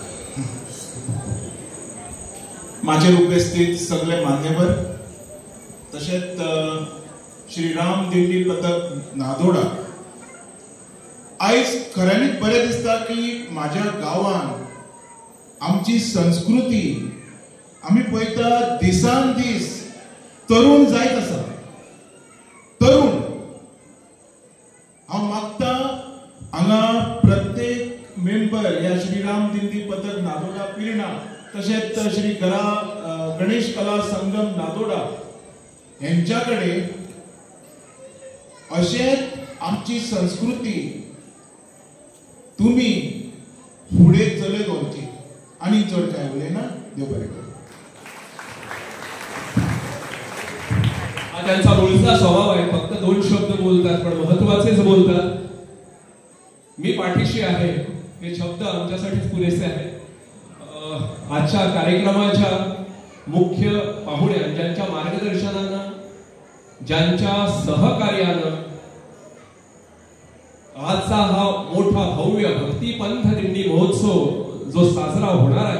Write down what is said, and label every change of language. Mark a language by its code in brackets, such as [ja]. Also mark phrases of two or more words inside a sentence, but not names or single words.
[kok] माझे उपस्थित सगळे मान्यवर तसेच श्रीराम दिंडी पथक नादोडा आयज खऱ्यांनीच बरें दिसता की माझ्या गावान आमची संस्कृती आम्ही पळयता दिसान दीस तरुण जायत आसा. तरुण हांव मागता हांगा प्रत्येक मेंबर या श्रीराम दिंडी पथक नादोडा पिरणा तसेच श्री गणेश कला संगम नादोडा यांच्याकडे अशेच आमची संस्कृती तुम्ही पुढे चलत व्हरची आणि चड काय उलयना. देव बरें करूं. [mr] हा त्यांचा मूळचा स्वभाव आहे. फक्त 2 शब्द बोलतात पण महत्त्वाचेच बोलतात. मी पाठीशी आहे हे शब्द आमच्यासाठीच पुरेसे आहेत. आजच्या कार्यक्रमाच्या मुख्य पाहुण्या ज्यांच्या मार्गदर्शनानं ज्यांच्या सहकार्यानं आजचा हा मोठा भव्य भक्ती पंथ दिंडी महोत्सव जो साजरा होणार आहे.